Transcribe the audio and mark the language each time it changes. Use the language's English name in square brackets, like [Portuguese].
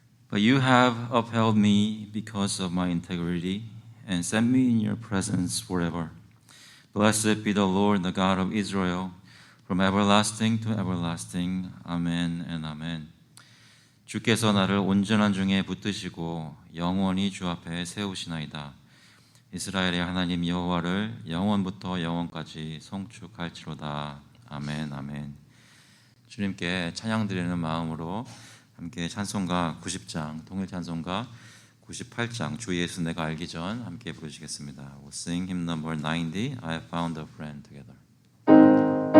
[English] But you have upheld me because of my integrity and set me in your presence forever. Blessed be the Lord, the God of Israel, from everlasting to everlasting. [Korean] 아멘 [English] and [Korean] 아멘. 주께서 나를 온전한 중에 붙드시고 영원히 주 앞에 세우시나이다. 이스라엘의 하나님 여호와를 영원부터 영원까지 송축할지로다. 아멘 아멘. 주님께 찬양 드리는 마음으로 함께 찬송가 90장, 동일 찬송가 98장 주 예수 내가 알기 전 함께 부르시겠습니다. [English] We'll sing hymn number 90, I have found a friend together.